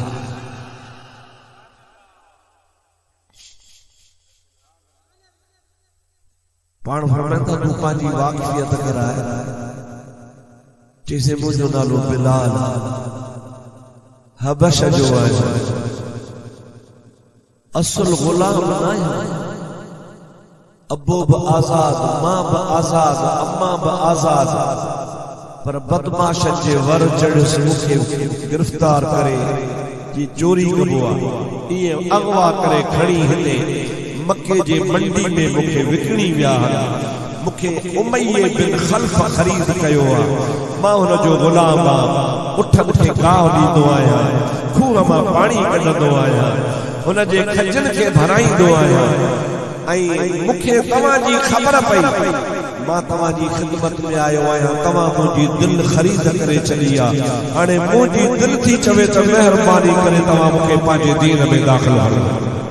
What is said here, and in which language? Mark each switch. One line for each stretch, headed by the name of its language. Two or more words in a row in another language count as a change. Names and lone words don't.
Sindhi: पाण फरमाइन था तू पंहिंजी वाक़फियत कराए जैसे मुझो नालो बिलाल हबश जो है असल गुलाम ना है अबो ब आजाद मां ब आजाद अम्मा ब आजाद पर बदमाश जे वर चढ़स मुखे गिरफ्तार करे जी चोरी कबो आ ये अगवा करे खड़ी हिते मक्के जे मंडी में मुखे विकणी विया मुखे उमैये बिन खल्फ खरीद कयो आ मां हुन जो गुलाम आ उठ उठ गाह ॾींदो आहियां खूह मां पाणी कढंदो आहियां हुन जे खजन खे भराईंदो आहियां ऐं मुखे तव्हांजी ख़बर पई मां तव्हांजी ख़िदमत में आयो आहियां तव्हां मुंहिंजी दिलि ख़रीद करे चली आहे हाणे मुंहिंजी दिलि थी चवे त महिरबानी करे तव्हां मूंखे पंहिंजे दीन में दाख़िल कयो।